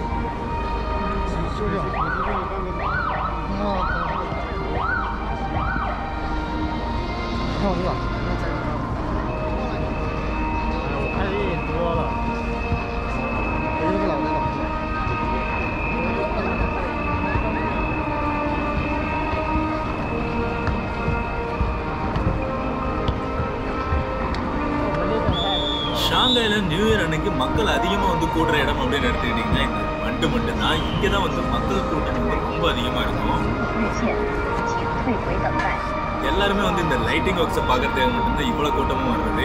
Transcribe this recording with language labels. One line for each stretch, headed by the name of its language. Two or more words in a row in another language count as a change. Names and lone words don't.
Chinese: 休息。看我这个。我看的也多了。我这个老的。
Tamil: ஷாங்காயில்
English: New Year
Tamil: அன்னைக்கு மக்கள் அதிகமாக வந்து கூடுற இடம் அப்படின்னு எடுத்துக்கிட்டிங்கன்னா இந்த பண்டு மட்டும்தான். இங்கே தான் வந்து மக்கள் கூட்டம் வந்து ரொம்ப அதிகமாக இருக்கும். எல்லாருமே வந்து இந்த
English: lighting works
Tamil: பார்க்கறதுக்கு மட்டும்தான் இவ்வளோ கூட்டமும் வர்றது.